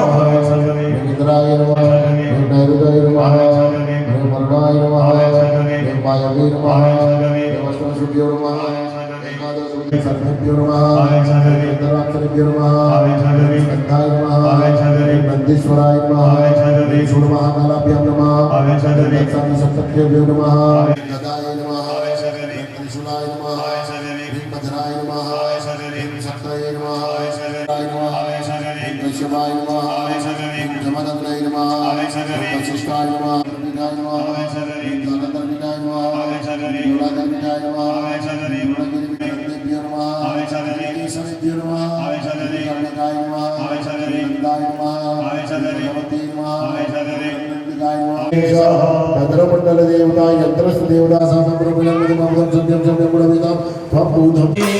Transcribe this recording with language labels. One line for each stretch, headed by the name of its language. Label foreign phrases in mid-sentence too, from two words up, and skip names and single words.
Sanskrit: નિદ્રાય નમઃ નૈરુદય નમઃ વર્ણાય નમઃ માયવી નમઃ દેવસ્વસુભ્યો નમઃ એકાદશ સર્વેભ્યો નમઃ ચંદ્રાક્ષરેભ્યો નમઃ સ્કંધાય નમઃ નંદીશ્વરાય નમઃ શૂળમહાકાલાભ્યામ નમઃ સપ્તભ્યો નમઃ ગદાય નમઃ त्रिशूलाय नमः भीमभद्राय नमः शक्तये नमः वैष्णवाय नमः जमदग्नाय नमः वशिष्ठाय नमः विनाय नमः दानधर्मिकाय नमः योगाधर्मिकाय नमः योगगिरिभ्यो नमः ईश्वरेभ्यो नमः कर्णिकाय नमः नन्दाय नमः भगवती नमः भद्रमंडल देवता यंत्रस्थ देवता साधन प्रभुलं मधुमं सत्यं सत्यं गुणविदं त्वं बुद्धं